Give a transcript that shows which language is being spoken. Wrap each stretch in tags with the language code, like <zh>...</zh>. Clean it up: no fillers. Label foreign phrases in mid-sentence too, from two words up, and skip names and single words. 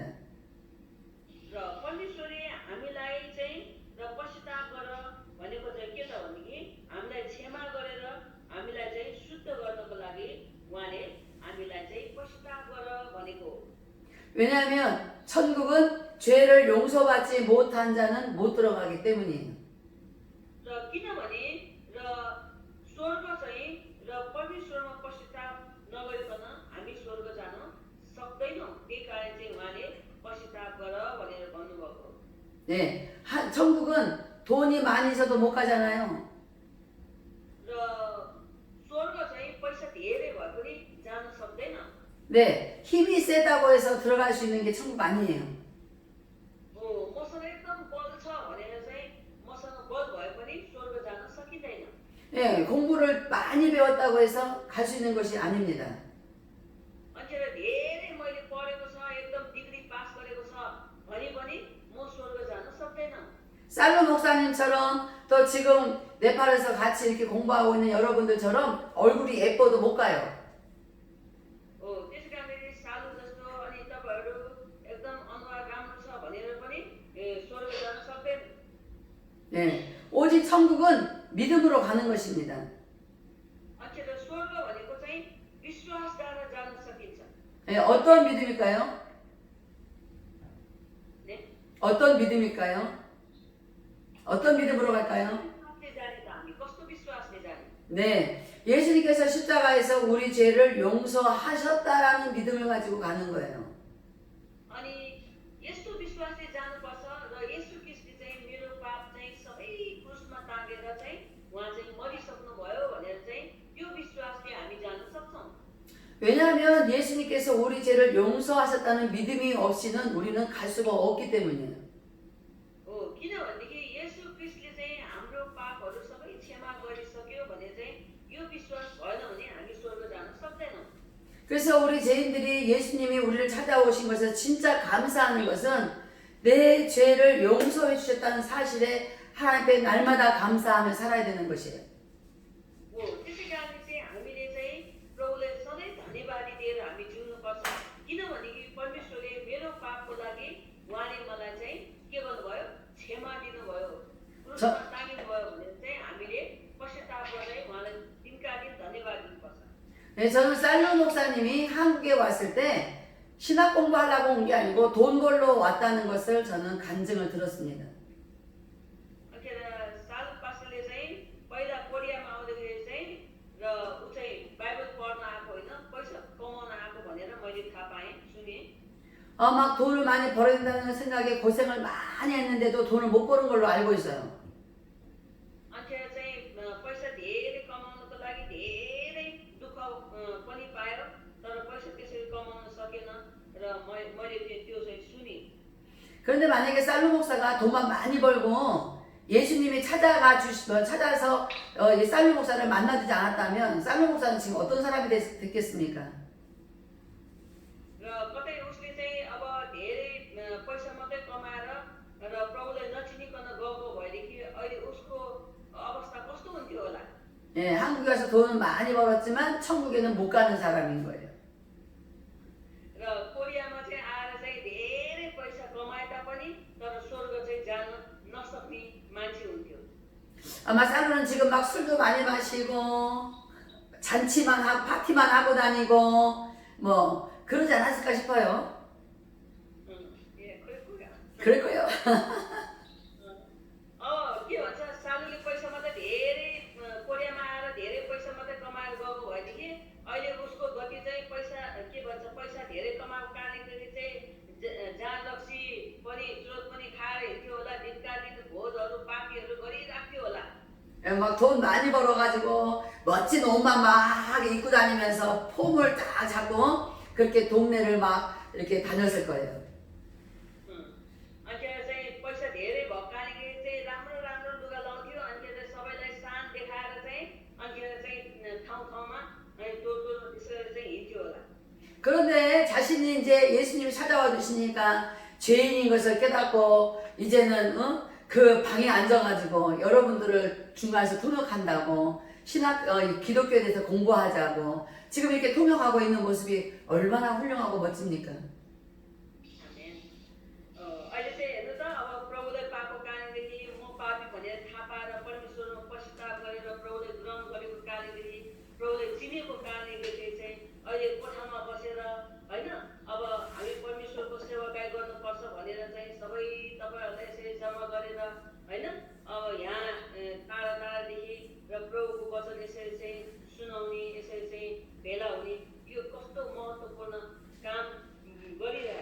<ne>र परमेश्वरले हामीलाई चाहिँ र पश्चाताप गर भनेको चाहिँ के त भनेदेखि हामीलाई क्षमा गरेर हामीलाई चाहिँ शुद्ध गर्नको लागि उहाँले हामीलाई चाहिँ पश्चाताप गर भनेको।</ne> <ko>왜냐하면 천국은 죄를 용서받지 못한 자는 못 들어가기 때문이에요.</ko> <ne>र किनभने र स्वर्ग चाहिँ र परमेश्वरमा पश्चाताप नगरिकन हामी स्वर्ग जान सक्दैनौँ। त्यही कारण चाहिँ उहाँले पश्चाताप गर भनेर भन्नुभएको।</ne> <ko>네, 천국은 돈이 많이 있어도 못 가잖아요.</ko> <ne>र स्वर्ग चाहिँ पैसा धेरै भए पनि जान सक्दैन।</ne> <ko>네, 힘이 세다고 해서 들어갈 수 있는 게 천국 아니에요.</ko> <ne>मसँग एकदम बल छ भनेर चाहिँ मसँग बल भए पनि स्वर्ग जान सकिँदैन।</ne> <ko>네, 공부를 많이 배웠다고 해서 갈 수 있는 것이 아닙니다.</ko> <ne>मान्छेले धेरै मैले पढेको छ, एकदम</ne> <en>degree pass</en> <ne>गरेको छ भने पनि म स्वर्ग जान सक्दैन।</ne> <ko>살로 목사님처럼 또 지금 네팔에서 같이 이렇게 공부하고 있는 여러분들처럼 얼굴이 예뻐도 못 가요.</ko> <ne>त्यसै कारणले सालु जस्तो अनि तपाईँहरू एकदम अनुहार राम्रो छ भनेर पनि स्वर्ग जान सक्दैन।</ne> <ko>네, 오직 천국은 믿음으로 가는 것입니다.</ko> <ne>मान्छेले स्वर्ग भनेको चाहिँ विश्वासद्वारा जान सकिन्छ।</ne> <ko>네, 어떤 믿음일까요? ने 어떤 믿음일까요? 어떤 믿음으로 갈까요?</ko> <ne>विश्वासले जाने त हामी कस्तो विश्वासले जाने?</ne> <ko>네, 예수님께서 십자가에서 우리 죄를 용서하셨다라는 믿음을 가지고 가는 거예요.</ko> <ne>अनि यस्तो विश्वासले जानुपर्छ र येशू ख्रीष्टले चाहिँ मेरो पाप चाहिँ सबै क्रुसमा टाँगेर चाहिँ उहाँ चाहिँ मरिसक्नु भयो भनेर चाहिँ त्यो विश्वासले हामी जान सक्छौँ।</ne> <ko>왜냐하면 예수님께서 우리 죄를 용서하셨다는 믿음이 없이는 우리는 갈 수가 없기 때문이에요.</ko> <ne>किनभनेदेखि येशू ख्रीष्टले चाहिँ हाम्रो पापहरू सबै क्षमा गरिसक्यो भने चाहिँ यो विश्वास भएन भने हामी स्वर्ग जान सक्दैनौँ।</ne> <ko>그래서 우리 죄인들이 예수님이 우리를 찾아오신 것에 진짜 감사하는 것은 내 죄를 용서해 주셨다는 사실에 하나님 앞에 날마다 감사하며 살아야 되는 것이에요.</ko> <ne>त्यसै कारण चाहिँ हामीले चाहिँ प्रभुलाई सधैँ धन्यवादी दिएर हामी जिउनुपर्छ। किनभनेदेखि परमेश्वरले मेरो पापको लागि उहाँले मलाई चाहिँ के गर्नुभयो? क्षमा दिनुभयो, क्रुसमा टाँगिनुभयो भनेर चाहिँ हामीले पश्चाताप गर्दै उहाँलाई दिनका दिन धन्यवाद दिनुपर्छ।</ne> <ko>네, 저는 살로 목사님이 한국에 왔을 때 신학 공부하려고 온 게 아니고 돈 벌러 왔다는 것을 저는 간증을 들었습니다.</ko> <ne>अखेर सालु पास्टरले चाहिँ पहिला कोरियामा आउँदाखेरि चाहिँ र ऊ चाहिँ बाइबल पढ्न आएको होइन, पैसा कमाउन आएको भनेर मैले थाहा पाएँ, सुनेँ।</ne> <ko>막 돈을 많이 벌어야 된다는 생각에 고생을 많이 했는데도 돈을 못 버는 걸로 알고 있어요.</ko> <ne>अखेर चाहिँ पैसा धेरै कमाउनको लागि धेरै दुःख पनि पायो, तर पैसा त्यसरी कमाउन सकेन र मैले त्यो चाहिँ सुनेँ।</ne> <ko>그런데 만약에 살로 목사가 돈만 많이 벌고 예수님이 찾아서 이 살로 목사를 만나주지 않았다면 살로 목사는 지금 어떤 사람이 됐겠습니까?</ko> <ne>र कतै उसले चाहिँ अब धेरै पैसा मात्रै कमाएर र प्रभुलाई नचिनिकन गएको भएदेखि अहिले उसको अवस्था कस्तो हुन्थ्यो होला?</ne> <ko>예, 한국에 가서 돈은 많이 벌었지만 천국에는 못 가는 사람인 거예요.</ko> <ne>र कोरियामा चाहिँ आएर चाहिँ धेरै पैसा कमाए तापनि तर स्वर्ग चाहिँ जान नसक्ने मान्छे हुन्थ्यो।</ne> <ko>아마 살로는 지금 막 술도 많이 마시고 잔치만 하고 파티만 하고 다니고 뭐 그러지 않았을까 싶어요. 예, 그랬고요. 그럴 거예요.</ko> <ne>के भन्छ सालुले पैसा मात्रै धेरै कोरियामा आएर धेरै पैसा मात्रै कमाएर गएको भएदेखि अहिले उसको गति चाहिँ पैसा के भन्छ पैसा धेरै कमाएको कारणले चाहिँ जहाँ लक्ष्मी पनि चुरोट पनि खाएर हिँड्थ्यो होला दिनका दिन भोजहरू पार्टीहरू गरिराख्थ्यो होला</ne> <ko>막 돈 많이 벌어가지고 멋진 옷만 막 입고 다니면서 폼을 딱 잡고 그렇게 동네를 막 이렇게 다녔을 거예요.</ko> <ne>अनि त्यहाँ चाहिँ पैसा धेरै भएको कारणले चाहिँ राम्रो राम्रो लुगा लाउँथ्यो अनि त्यहाँ सबैलाई सान देखाएर चाहिँ अनि त्यहाँ चाहिँ ठाउँ ठाउँमा टोल टोल त्यसरी चाहिँ हिँड्थ्यो होला</ne> <ko>그런데 자신이 이제 예수님이 찾아와 주시니까 죄인인 것을 깨닫고 이제는 그 방에 앉아가지고 여러분들을 중간에서 통역한다고 기독교에 대해서 공부하자고 지금 이렇게 통역하고 있는 모습이 얼마나 훌륭하고 멋집니까?</ko> <ne>अहिले चाहिँ हेर्नु त अब प्रभुलाई पाएको कारणदेखि म पापी भनेर थाहा पाएर परमेश्वरमा पश्चाताप गरेर प्रभुलाई ग्रहण गरेको कारणदेखि प्रभुलाई चिनेको कारणले चाहिँ अहिले कोठामा बसेर होइन अब हामी परमेश्वरको सेवाकाई गर्नुपर्छ भनेर चाहिँ सबै तपाईँहरूलाई यसरी जम्मा गरेर होइन अब यहाँ टाढा टाढादेखि र प्रभुको वचन यसरी चाहिँ सुनाउने यसरी चाहिँ भेला हुने यो कस्तो महत्त्वपूर्ण काम गरिरहेछ</ne>